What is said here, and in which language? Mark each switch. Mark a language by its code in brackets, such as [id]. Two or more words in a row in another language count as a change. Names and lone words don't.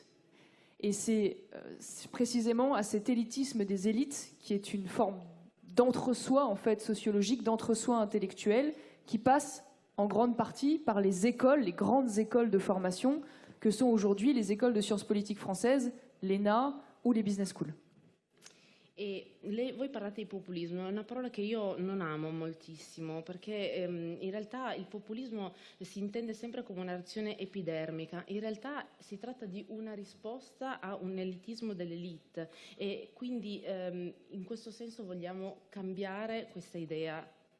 [fr] Et c'est précisément à cet élitisme des élites, qui est une forme d'entre-soi en fait sociologique, d'entre-soi intellectuel, qui passe en grande partie par les écoles, les grandes écoles de formation, que sont aujourd'hui les écoles de sciences politiques françaises, l'ENA ou les [en] business schools. [it] E voi parlate di populismo, è una parola che io non amo moltissimo, perché in realtà il populismo si intende sempre come una reazione epidermica. In realtà si tratta di una risposta a un elitismo dell'elite e quindi in questo senso vogliamo cambiare questa idea